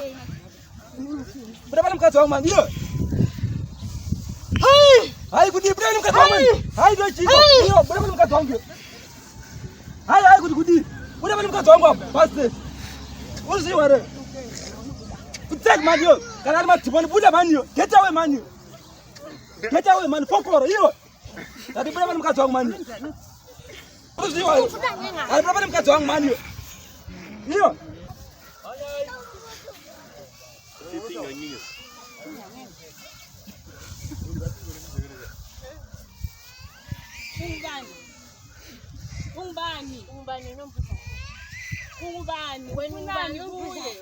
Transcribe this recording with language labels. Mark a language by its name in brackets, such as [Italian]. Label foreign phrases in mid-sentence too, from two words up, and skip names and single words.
[Shona] Buda pane mukadzi wangu manje iwe. Hai kuti buda pane mukadzi wangu manje. Hai ndochiko. Iyo buda pane mukadzi wangu. Hai kuti buda pane mukadzi wangu apa. Basi. Uziwa ere. Kutsek manje yo. Kana ari madhimoni buda manje yo. [English] Get away manje. Get away man. [Shona] Fokoro iyo. Ndati buda pane mukadzi wangu manje. Uziwa ere. Ndati buda pane mukadzi wangu manje yo. Iyo. [North Ndebele] Ungubani nombuza. Ungubani? Ufunani kuye?